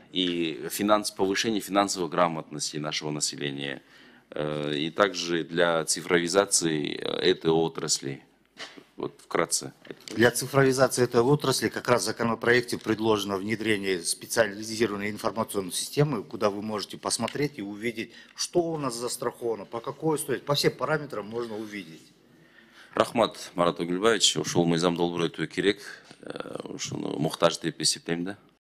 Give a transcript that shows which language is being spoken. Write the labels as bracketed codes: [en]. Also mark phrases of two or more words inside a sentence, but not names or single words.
[ru] И повышения финансовой грамотности нашего населения, и также для цифровизации этой отрасли? Вот вкратце. Для цифровизации этой отрасли как раз в законопроекте предложено внедрение специализированной информационной системы, куда вы можете посмотреть и увидеть, что у нас застраховано, по какой стоит, по всем параметрам можно увидеть. [ky] Рахмат, Марат Огилбаевич, ошол мыйзам долбоор өтүү керек, ушуну муктаж деп эсептейм да.